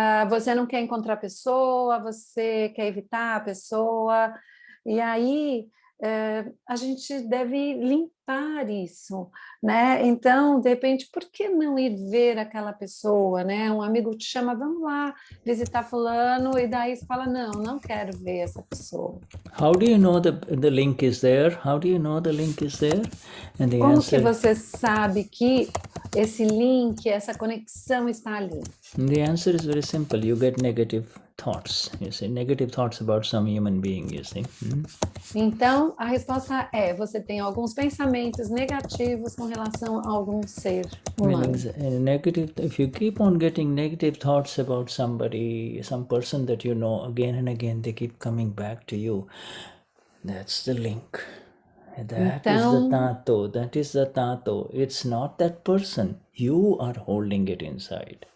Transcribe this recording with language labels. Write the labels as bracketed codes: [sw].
[pt] Você não quer encontrar a pessoa, você quer evitar a pessoa, e aí a gente deve limpar isso, né? Então, de repente, por que não ir ver aquela pessoa, né? Um amigo te chama, vamos lá visitar fulano, e daí você fala, não quero ver essa pessoa. [en] How do you know the link is there? How do you know the link is there? And the [pt] Como [en] answer, [pt] que você sabe que esse link, essa conexão está ali? [en] the answer is very simple. You get negative thoughts. You see, negative thoughts about some human being, you see. [pt] Então, a resposta é, você tem alguns pensamentos negativos com relação a algum ser humano. [en] Negative, if you keep on getting negative thoughts about somebody, some person that you know, again and again, they keep coming back to you. That's the link. That is the Tanto. It's not that person. You are holding it inside.